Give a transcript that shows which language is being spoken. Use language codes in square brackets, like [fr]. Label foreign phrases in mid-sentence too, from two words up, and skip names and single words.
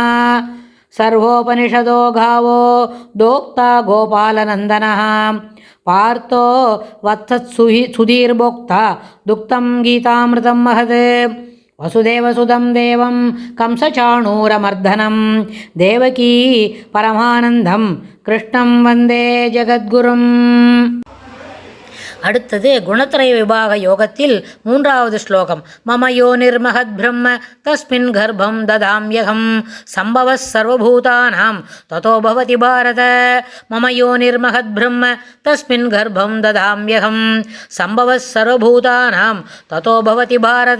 [sa] सर्वोपनिषदो गावो दोक्ता गोपालनन्दनः पार्थो वत्सत्सुधीर्भोक्ता दुक्तं गीतामृतं महत्। वसुदेवसुतं देवं कंसचाणूरमर्दनं देवकी परमानन्दं कृष्णं वन्दे जगद्गुरुम्। [ta] அடுத்தது குணத்ரய விபாக யோகத்தில் மூன்றாவது ஸ்லோகம். [sa] मम योनिर्महद् ब्रह्म तस्मिन् गर्भं दधाम्यहम् सम्भवः सर्वभूतानां ततो भवति भारत. मम योनिर्महद् ब्रह्म तस्मिन् गर्भं दधाम्यहम् सम्भवः सर्वभूतानां ततो भवति भारत.